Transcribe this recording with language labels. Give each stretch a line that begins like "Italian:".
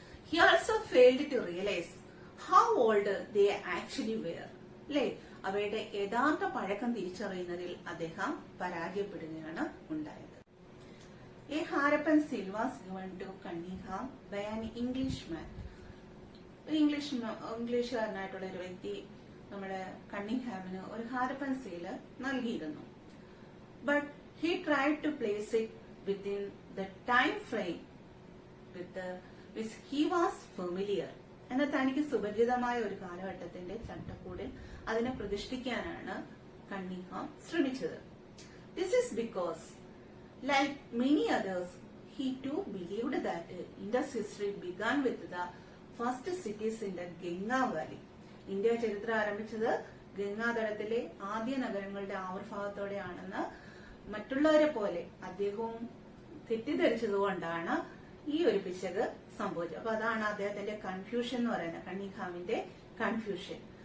English: He also failed to realize how old they actually were.
Malayalam: അല്ലേ, അവയുടെ യഥാർത്ഥ പഴക്കം തിരിച്ചറിയുന്നതിൽ അദ്ദേഹം പരാജയപ്പെടുകയാണ് ഉണ്ടായത്.
English: A Harappan seal was given to Cunningham by an Englishman.
Malayalam: ഇംഗ്ലീഷുകാരനായിട്ടുള്ള ഒരു വ്യക്തി നമ്മുടെ കണ്ണിങ്ഹാമിന് ഒരു ഹാരപ്പൻ സീല് നൽകിയിരുന്നു.
English: But he tried to place it within the time frame with he was familiar.
Malayalam: എന്നാൽ തനിക്ക് സുപരിചിതമായ ഒരു കാലഘട്ടത്തിന്റെ ചട്ടക്കൂടിൽ അതിനെ പ്രതിഷ്ഠിക്കാനാണ് കണ്ണിങ്ഹാം ശ്രമിച്ചത്.
English: This is because, like many others, he too believed that Indus history began with the first cities in the Ganga Valley.
Malayalam: India ചരിത്രം ആരംഭിച്ചത് ഗംഗാതടത്തിലെ ആദ്യ നഗരങ്ങളുടെ ആവിർഭാവത്തോടെയാണെന്ന് മറ്റുള്ളവരെ പോലെ അദ്ദേഹവും തെറ്റിദ്ധരിച്ചതുകൊണ്ടാണ് ഈ ഒരു പിശക് സംഭവിച്ചത്. അപ്പൊ അതാണ് അദ്ദേഹത്തിന്റെ കൺഫ്യൂഷൻ എന്ന് പറയുന്നത്, കണ്ണിങ്ഹാമിന്റെ കൺഫ്യൂഷൻ.